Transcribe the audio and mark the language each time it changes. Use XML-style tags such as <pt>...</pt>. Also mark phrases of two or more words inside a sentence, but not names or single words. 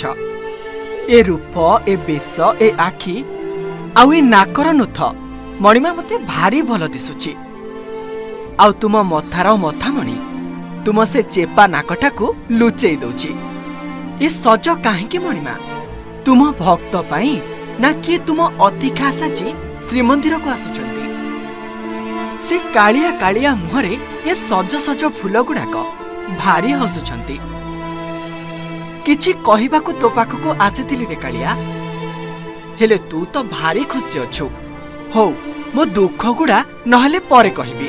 <or>ଏ ରୂପ ଏ ବେଶ ଏ ଆଖି ଆଉ ଏ ନାକର ନୁଥ ମଣିମା ମତେ ଭାରି ଭଲ ଦିଶୁଛି। ଆଉ ତୁମ ମଥାର ମଥାମଣି ତୁମ ସେ ଚେପା ନାକଟା କୁ ଲୁଚେଇ ଦଉଛି। ଏ ସଜ କାହିଁକି ମଣିମା? ତୁମ ଭକ୍ତ ପାଇଁ ନା କି ତୁମ ଅତି ଖାସ ଜୀ ଶ୍ରୀମନ୍ଦିର କୁ ଆସୁଛନ୍ତି? ସେ କାଳିଆ କାଳିଆ ମୁହଁରେ ଏ ସଜ ସଜ ଫୁଲ ଗୁଡ଼ାକ ଭାରି ହସୁଛନ୍ତି। କିଛି କହିବାକୁ ତୋ ପାଖକୁ ଆସିଥିଲି ରେ କାଳିଆ, ହେଲେ ତୁ ତ ଭାରି ଖୁସି ଅଛୁ। ହଉ ମୋ ଦୁଃଖ ଗୁଡ଼ା ନହେଲେ ପରେ କହିବି।</or>